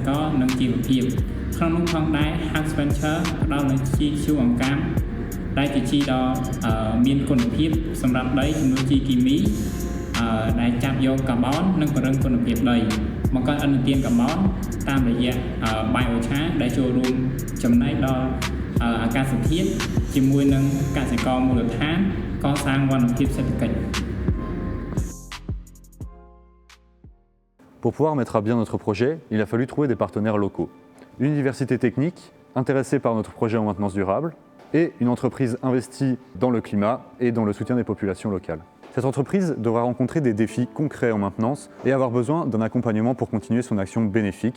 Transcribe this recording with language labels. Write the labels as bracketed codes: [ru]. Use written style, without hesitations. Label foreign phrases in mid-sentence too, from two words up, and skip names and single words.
[km] ករនិងជីវភាពក្នុងនោះផងដែរ Haspencher ផ្ដល់នូវជីជូរអង្កាមដែលជាជីដ៏មានគុណភាពសម្រាប់ដីជំនួសជីគីមីដែលចាប់យកកាបូននិងពង្រឹងគុណភាពដីបង្កើតឥណទានកាបូនតាមរយៈ Biochar ដែលចូលរួមចំណែកដល់អាកាសធាតុជាមួយនឹងកសិករមូលដ្ឋានកសាងវណ្ណភាពសេដ្ឋកិច្ច [fr] Pour pouvoir mettre à bien notre projet, il a fallu trouver des partenaires locaux. Une université technique intéressée par notre projet en maintenance durable et une entreprise investie dans le climat et dans le soutien des populations locales. Cette entreprise devra rencontrer des défis concrets en maintenance et avoir besoin d'un accompagnement pour continuer son action bénéfique.